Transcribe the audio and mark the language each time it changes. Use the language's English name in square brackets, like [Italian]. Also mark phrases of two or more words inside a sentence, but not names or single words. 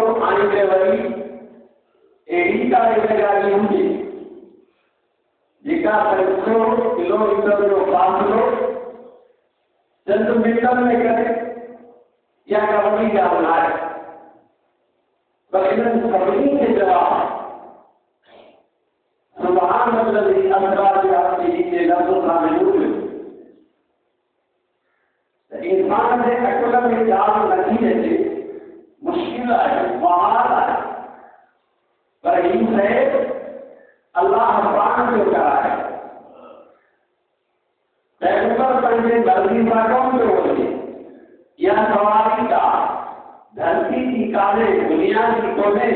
[Sindhi] आईंदे वरी अहिड़ी का रेलगाॾी हुजे जेका 500 किलोमीटर जो फ़ासिलो चंद मिंटनि में करे, या का वॾी ॻाल्हि न आहे। पर इन्हनि सभिनी खे जवाबु [Arabic] سبحان الذي أسرى بعبده [Sindhi] जे लफ़्ज़ सां मिलूं। इंसान जे अकुल में ॻाल्हि नथी अचे, मुश्किल आहे, महाल आहे, पर ही शइ अल्लाह पाण जो कराए। पैगंबर पंहिंजे मर्ज़ी सां कोन पियो वञे, इहा सवारी का धरती जी कान्हे, दुनिया जी कोन्हे।